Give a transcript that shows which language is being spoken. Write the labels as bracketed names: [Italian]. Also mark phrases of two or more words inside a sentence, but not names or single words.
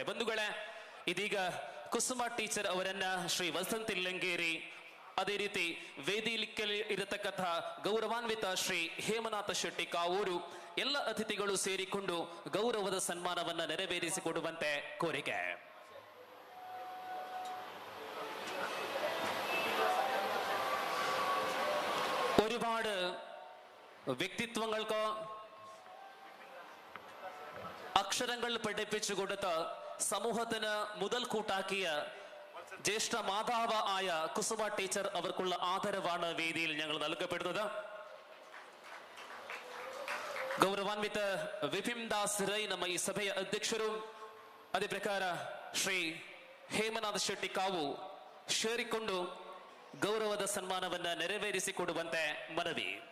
[Kannada] ಬಂಧುಗಳೇ, ಇದೀಗ ಕುಸುಮಾ ಟೀಚರ್ ಅವರನ್ನ ಶ್ರೀ ವಸಂತ್ ಇಲ್ಲಂಗೇರಿ, ಅದೇ ರೀತಿ ವೇದಿಕೆಯಲ್ಲಿ ಇರತಕ್ಕಂತಹ ಗೌರವಾನ್ವಿತ ಶ್ರೀ ಹೇಮನಾಥ ಶೆಟ್ಟಿ ಕಾವೂರು ಎಲ್ಲ ಅತಿಥಿಗಳು ಸೇರಿಕೊಂಡು ಗೌರವದ ಸನ್ಮಾನವನ್ನ ನೆರವೇರಿಸಿಕೊಡುವಂತೆ ಕೋರಿಕೆ. [Malayalam] ഒരുപാട് വ്യക്തിത്വങ്ങൾക്ക് അക്ഷരങ്ങൾ പഠിപ്പിച്ചു കൊടുത്ത് സമൂഹത്തിന് മുതൽക്കൂട്ടാക്കിയ ജ്യേഷ്ഠ മാതാവ് ആയ കുസുമ ടീച്ചർ അവർക്കുള്ള ആദരവാണ് വേദിയിൽ ഞങ്ങൾ നൽകപ്പെടുന്നത്. [Kannada] ಗೌರವಾನ್ವಿತ ವಿಪಿನ್ ದಾಸ್ ರೈ ನಮ್ಮ ಈ ಸಭೆಯ ಅಧ್ಯಕ್ಷರು, ಅದೇ ಪ್ರಕಾರ ಶ್ರೀ ಹೇಮನಾಥ್ ಶೆಟ್ಟಿ ಕಾವು ಸೇರಿಕೊಂಡು ಗೌರವದ ಸನ್ಮಾನವನ್ನ ನೆರವೇರಿಸಿಕೊಡುವಂತೆ ಮನವಿ.